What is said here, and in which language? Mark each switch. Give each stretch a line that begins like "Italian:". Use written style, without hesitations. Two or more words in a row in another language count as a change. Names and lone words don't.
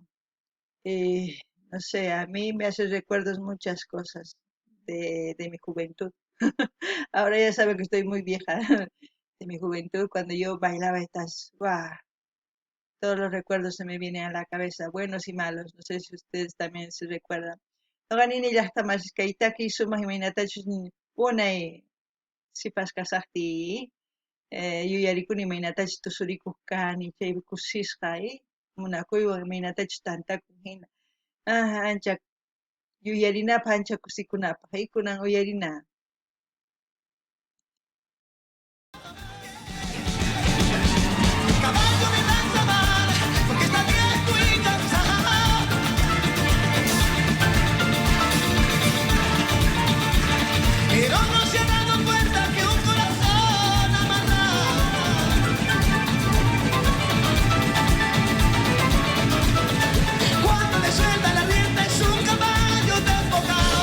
Spanish: Eh, no sé, a mí me hace recuerdos muchas cosas de mi juventud. Ahora ya saben que estoy muy vieja de mi juventud, cuando yo bailaba estas, ¡guau! Todos los recuerdos se me vienen a la cabeza, buenos y malos. No sé si ustedes también se recuerdan.
Quechua: Noqanini llaqtamasqaytaki sumaq imaynatachus unay sipasqasaqti yuyarikuni imaynatachus tusurikuq kani, chaypi kusisqa munakuywan imaynatachus tantakun hina. Ancha yuyarinapaq ancha kusikunapaq kunan uyarina.
Spanish: Caballo de lanza mar, porque está viejo y cansado. Pero no se ha dado cuenta que un corazón amarrado, cuando le suelta la rienda es un caballo desbocado.